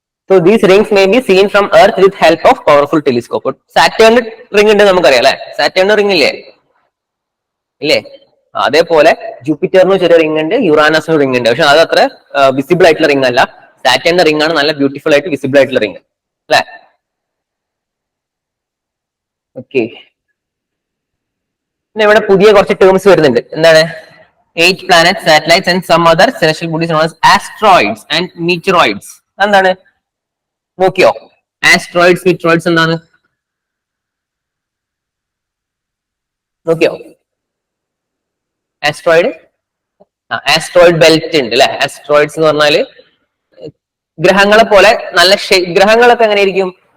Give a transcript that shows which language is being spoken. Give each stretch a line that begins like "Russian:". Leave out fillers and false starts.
English: So these rings may be seen from Earth with help of powerful telescope.
Malayalam: സാറ്റേണിന് ring ഉണ്ട് നമുക്കറിയാം അല്ലെ? സാറ്റേണിന് ring ഇല്ലേ? ഇല്ലേ? അതേപോലെ ജൂപ്പിറ്ററിന് ചെറിയ റിംഗ് ഉണ്ട്, യുറാനസിന് റിംഗ് ഉണ്ട്. പക്ഷെ അത് അത്ര വിസിബിൾ ആയിട്ടുള്ള റിംഗ് അല്ല. സാറ്റേണിന്റെ റിംഗ് ആണ് നല്ല ബ്യൂട്ടിഫുൾ ആയിട്ട് വിസിബിൾ ആയിട്ടുള്ള റിംഗ് അല്ലെ? ഓക്കെ, പിന്നെ ഇവിടെ പുതിയ കുറച്ച് ടേംസ് വരുന്നുണ്ട്. എന്താണ്?
English: 8 planets, satellites and some other celestial bodies known as asteroids and meteoroids.
Malayalam: എന്താണ്? നോക്കിയോ? ആസ്ട്രോയിഡ്സ് മിട്രോയിഡ്സ് എന്താണ് നോക്കിയോ? ആസ്ട്രോയിഡ് ആസ്ട്രോയിഡ് ബെൽറ്റ് ഉണ്ട് അല്ലെ. ആസ്ട്രോയിഡ്സ് എന്ന് പറഞ്ഞാല് ഗ്രഹങ്ങളെ പോലെ നല്ല ഗ്രഹങ്ങളൊക്കെ എങ്ങനെയായിരിക്കും?